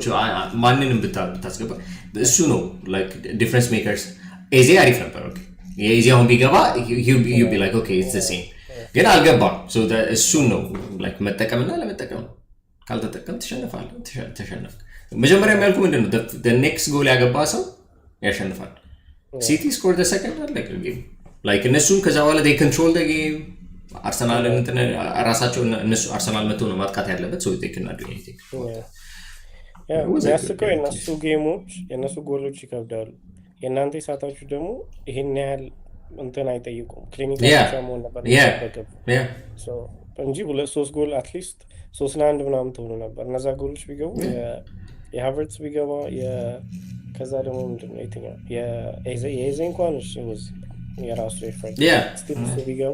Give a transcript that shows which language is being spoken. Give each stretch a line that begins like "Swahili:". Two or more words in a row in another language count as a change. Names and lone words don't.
Amharic: ማንንም ብታስገባ እሱ ነው
English: like difference makers።
Amharic: ኤዜ አሪፍ ነበር። ኦኬ የኤዜ አሁን ቢገባ
English: you be like okay it's the same
Amharic: ግን አልገባም። እሱን ነው ላይክ መጠቀምና ለመጠቀም ነው። ካልተጠቀም ትሸነፋለህ። ተሸነፍ መጀመሪያ የሚያልኩ ምንድን ነው
English: next goal
Amharic: ያገባ ሰው ያሸንፋል። ሲቲ
English: score the second
Amharic: አለ
English: game like
Amharic: እነሱም ከዛ በኋላ
English: they control the game።
Amharic: አርሰናልን ራሳቸው እነሱ አርሰናል መጥቶ ነው ማጥቃት ያለበት ሰው
English: they cannot do anything።
Amharic: ያስቀው የእነሱ ጌሞች የእነሱ ጎሎች ይከብዳሉ። የእናንተ ሰዓታችሁ ደግሞ ይሄን ያህል እንትን አይጠይቁም። ክሊኒክ ብቻ መሆን ነበር። እንጂ 2-3 ጎል አትሊስት 3-1 ምናምን ትሆኑ ነበር። እነዛ ጎሎች ቢገቡ የሃቨርትስ ቢገባ ከዛ ደግሞ ምንድን ነው የትኛው የኤዜ እንኳን የራሱ
English: effort still
Amharic: እሱ ቢገባ